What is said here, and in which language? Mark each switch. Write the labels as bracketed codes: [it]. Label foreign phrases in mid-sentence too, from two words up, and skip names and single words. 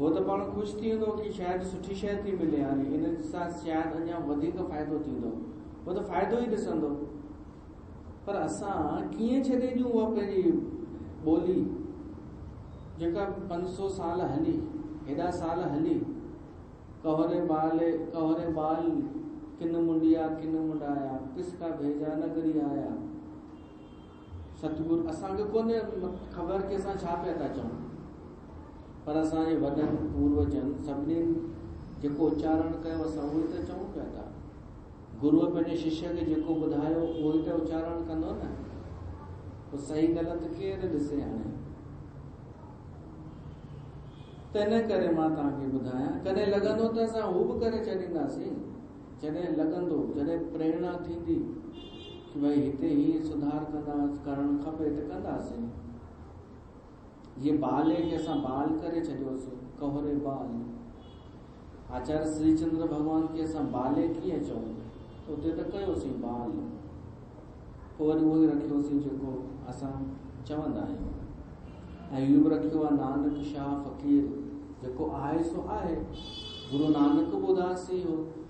[sd] हो त पाण ख़ुशि थी वेंदो कि शायदि सुठी शइ थी मिले, हाणे इन सां शायदि अञा वधीक फ़ाइदो थींदो, हो त फ़ाइदो ई ॾिसंदो। पर असां कीअं छॾे ॾियूं उहा पंहिंजी ॿोली जेका 500 साल हली, हेॾा साल हली। [hi] कहरे बाल किन मुंडिया किन मुंडाया, किसका भेजा नगरी आया। [sd] सतगुरु असांखे कोन्हे ख़बर कि असां छा पिया था चऊं, पर असांजे वॾनि पूर्वजनि सभिनीनि जेको उच्चारण कयो असां उहो ई त चऊं पिया था। गुरुअ पंहिंजे शिष्य खे जेको ॿुधायो उहो ई त उच्चारण कंदो न। पोइ सही ग़लति केरु ॾिसे हाणे। तंहिं करे मां तव्हांखे ॿुधायां, कॾहिं लॻंदो त असां हू बि करे छॾींदासीं, जॾहिं लॻंदो, जॾहिं प्रेरणा थींदी कि भई हिते ही सुधार करणु खपे त कंदासीं। ये बाले खे असां बाल करे छॾियोसीं, [hi] कहरे बाल। [sd] आचार्य श्रीचंद्र भगवान खे असां बाले कीअं चऊं, उते त कयोसीं बाल, पोइ वरी उहो ई रखियोसीं जेको असां चवंदा आहियूं। ऐं इहो बि रखियो आहे नानक शाह फ़कीर, जेको आहे सो आहे, गुरु नानक ॿुधासी हो।